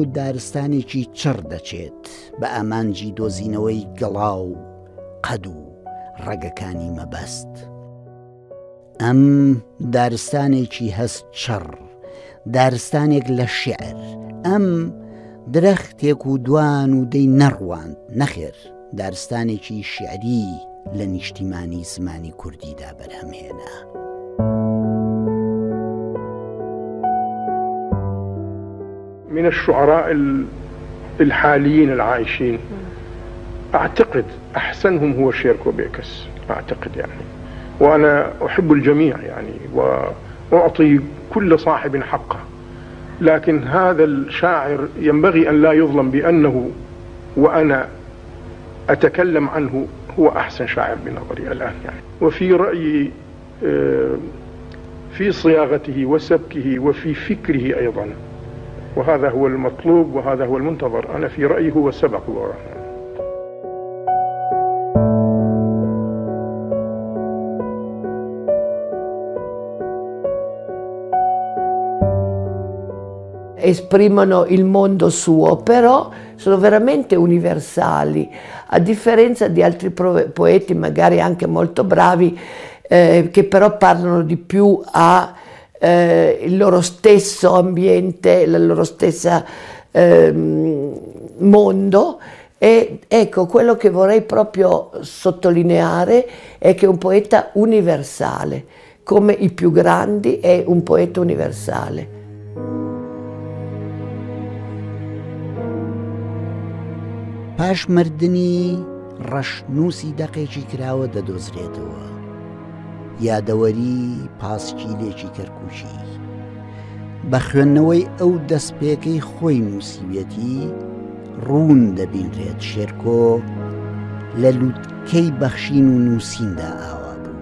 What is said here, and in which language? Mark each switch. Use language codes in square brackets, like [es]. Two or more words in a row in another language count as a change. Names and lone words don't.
[ckb] دارستانێکی چڕ دەچێت بە ئامانجی دۆزینەوەی گەڵا و قەد و ڕێگەکانی مەبەست ئەم دارستانێکی هەست چڕ دارستانێک لە شیعر ئەم درەختێک و دوان و دەی نەڕواند نەخێر دارستانێکی شیعری لە نیشتیمانی زمانی کوردیدا بەرهەمهێنا [ar] من الشعراء الحاليين العايشين أعتقد أحسنهم هو شيركو بيكس أعتقد يعني وأنا أحب الجميع يعني وأعطي كل صاحب حقه، لكن هذا الشاعر ينبغي أن لا يظلم بأنه وأنا أتكلم عنه هو أحسن شاعر بنظري الآن يعني. وفي رأيي في صياغته وسبكه وفي فكره أيضا، وهذا هو المطلوب وهذا هو المنتظر. أنا في رأيي هو سبق وراء. [it] Esprimono il mondo suo, però sono veramente universali, a differenza di altri poeti magari anche molto bravi, che però parlano di più a il loro stesso ambiente, il loro stesso mondo. E ecco, quello che vorrei proprio sottolineare è che è un poeta universale, come i più grandi è un poeta universale. [ckb] پاش مردنی ڕەشنووسی دەقێکی کراوە دەدۆزرێتەوە، یادەوەری پاسکیلێکی کەرکووکی. بە خوێندنەوەی ئەو دەستپێکەی خۆی نووسیوێتی ڕوون دەبینرێت شێرکۆ لە لووتکەی بەخشین و نووسیندا ئاوا بوو.